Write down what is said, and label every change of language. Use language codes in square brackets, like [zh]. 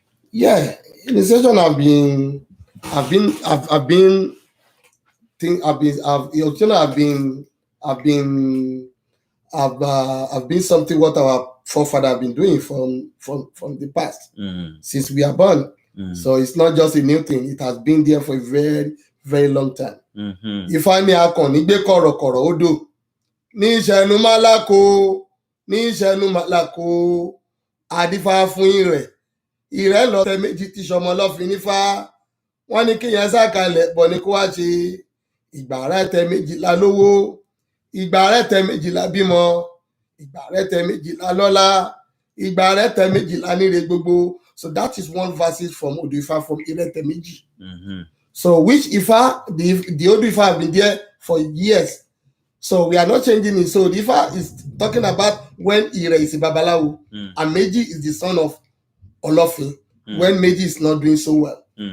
[en] Yeah, initiation I've been something what our forefathers have been doing from the past, since we are born. So it's not just a new thing. It has been there for a very, very long time. [yo] If I may akọni gbé kọ̀rọ̀kọ̀rọ̀ odò ní ìṣẹ̀nu málàkó adífá fún ìrẹ̀ lọ tẹ méjì tí sọmọ lọ́fin nífá wọ́n ní kíyẹn sàkalẹ̀ bọ̀ ní kó wá ṣe ìgbà rẹ̀ tẹ méjìlá lówó ìgbà rẹ̀ tẹ méjìlá bímọ ìgbà rẹ̀ tẹ méjìlá lọ́lá ìgbà rẹ̀ tẹ méjìlá níre gbogbo. [en] So that is one verse from Odo Ifa from Ire Temeji. So which Ifa, the Odo Ifa have been there for years. So we are not changing it. So the Ifa is talking about when Ire is a Babalawo and Meji is the son of Olofin, when Meji is not doing so well.